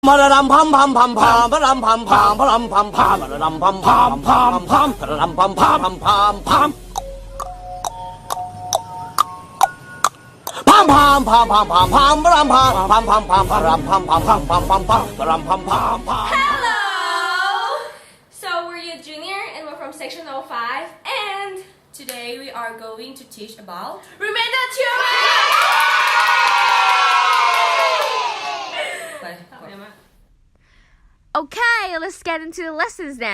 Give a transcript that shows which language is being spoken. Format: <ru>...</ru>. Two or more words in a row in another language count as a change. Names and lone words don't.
<en>Ram pam pam pam pam ram pam pam ram pam pam ram pam pam pam pam ram pam pam pam pam pam pam pam pam pam pam ram pam pam pam pam ram pam pam pam pam pam pam ram pam pam pam. Hello! So we're your junior and we're from section 05 and today we are going to teach about Remainder Theorem! Okay, let's get into the lessons then.</en>